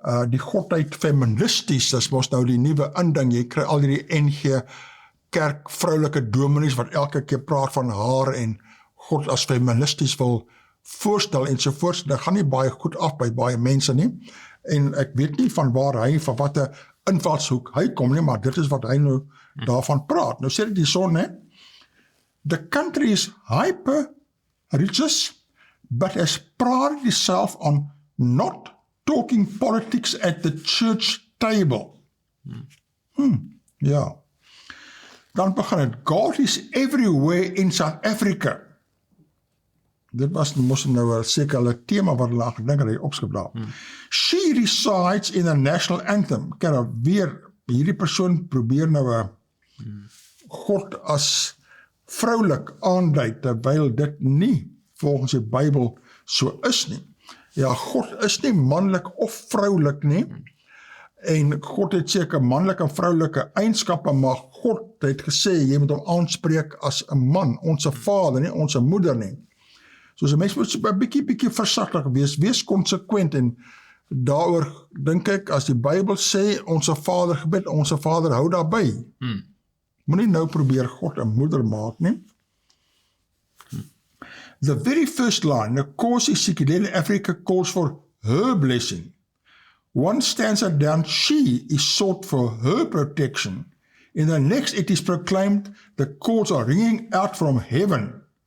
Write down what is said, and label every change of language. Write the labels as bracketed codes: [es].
[af] die godheid feministisch, dis mos nou die nuwe inding, jy kry al die NG kerk vroulike dominees wat elke keer praat van haar en God as feministisch wil voorstel ensovoorts, dit gaan nie baie goed af by baie mense nie, en ek weet nie van waar hy, van wat 'n invalshoek hy kom nie, maar dit is wat hy nou daarvan praat. Nou sê dit die son, hè, [en] the country is hyper-religious, but has prided itself on not talking politics at the church table. [af] Ja. Dan begin het, [en] God is everywhere in South Africa. [af] Dit was mos nou 'n sekere tema wat hulle gedink het hy opskryf. [en] She resides in the national anthem. [af] Kyk nou weer, hierdie persoon probeer nou 'n God as vroulik aandui, terwyl dit nie volgens die Bybel so is nie. Ja, God is nie manlik of vroulik nie, en God het seker manlike en vroulike eienskappe, maar God het gesê, jy moet hom aanspreek as 'n man, ons vader nie, ons moeder nie. Soos 'n mens moet 'n bietjie versigtig wees konsekwent, en daaroor dink ek, as die Bybel sê, ons Vader gebed, ons Vader hou daarby. Moenie nou probeer God 'n moeder maak nie. [en] The very first line, the Nkosi Sikelel Africa calls for her blessing. One stanza down, she is sought for her protection. In the next, it is proclaimed the calls are ringing out from heaven.